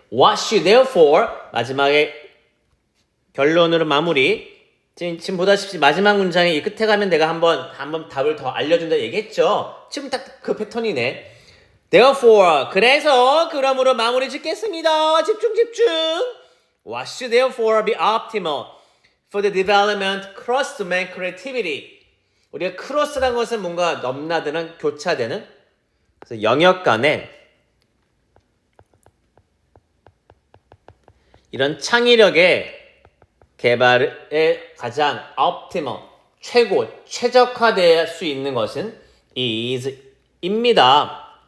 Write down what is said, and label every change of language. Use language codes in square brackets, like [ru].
[en] What should therefore [ko] 마지막에 결론으로 마무리 지금 보다시피 마지막 문장에 이 끝에 가면 내가 한번 답을 더 알려준다 얘기했죠. 지금 딱 그 패턴이네. Therefore 그래서 그러므로 마무리 짓겠습니다. 집중. [en] What should therefore be optimal for the development cross-domain creativity? [ko] 우리가 크로스라는 것은 뭔가 넘나드는 교차되는 그래서 영역 간에 이런 창의력의 개발에 가장 optimal, 최적화될 수 있는 것은 is입니다.